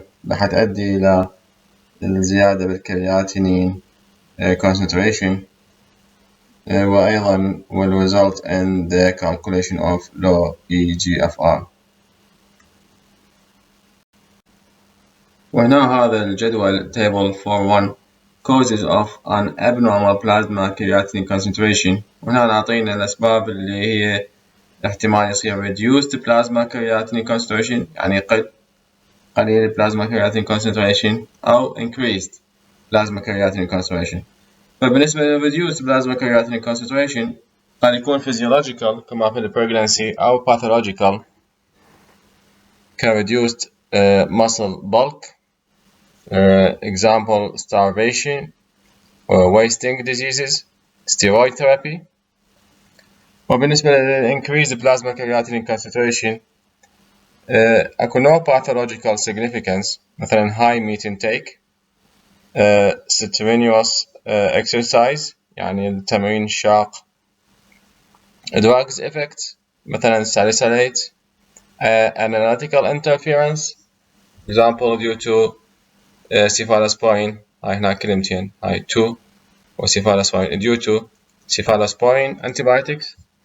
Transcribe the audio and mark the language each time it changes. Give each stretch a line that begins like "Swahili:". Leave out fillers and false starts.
Arabic: راح تؤدي إلى الزيادة بالكرياتينين concentration وأيضا
English: will result in the calculation of low eGFR.
Arabic: وهنا هذا الجدول
English: table for 1 causes of an abnormal plasma creatinine concentration.
Arabic: وهنا نعطينا الأسباب اللي هي احتمال يصير reduced plasma creatinine concentration يعني قليل plasma creatinine concentration أو increased plasma creatinine concentration.
English: فبالنسبة ل reduced plasma creatinine concentration قد يكون physiological كما في pregnancy أو pathological reduced muscle bulk, example starvation or wasting diseases, steroid therapy. وبالنسبة ل increased plasma creatinine concentration أكو no pathological significance، مثلا high meat intake strenuous exercise
Arabic: يعني التمرين الشاق.
English: drugs effect مثلا salicylate. analytical interference example due to cephalosporin.
Arabic: هاي هنا كلمتين هاي
English: to وcephalosporin due to cephalosporin antibiotics.